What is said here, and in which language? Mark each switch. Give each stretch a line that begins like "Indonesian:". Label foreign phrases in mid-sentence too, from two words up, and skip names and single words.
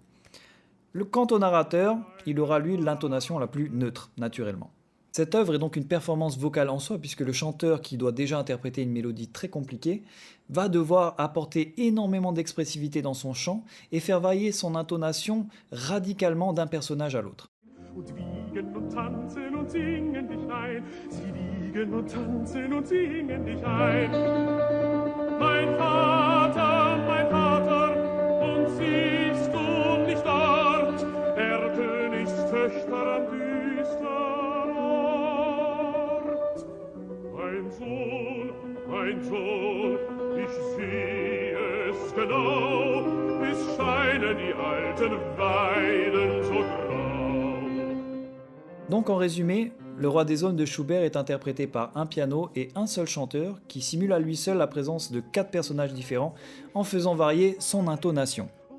French: Quant au narrateur, il aura lui l'intonation la plus neutre, naturellement. Cette œuvre est donc une performance vocale en soi puisque le chanteur, qui doit déjà interpréter une mélodie très compliquée, va devoir apporter énormément d'expressivité dans son chant et faire varier son intonation radicalement d'un personnage à l'autre.
German: Und wiegen und tanzen und singen dich ein. Sie wiegen und tanzen und singen dich ein. Mein Vater, und siehst du nicht dort, der Königstöchter am düstern Ort? Mein Sohn, ich sehe es genau, es scheinen die alten Weiden so grau.
French: Donc en résumé, le Roi des aulnes de Schubert est interprété par un piano et un seul chanteur qui simule à lui seul la présence de 4 personnages différents en faisant varier son intonation.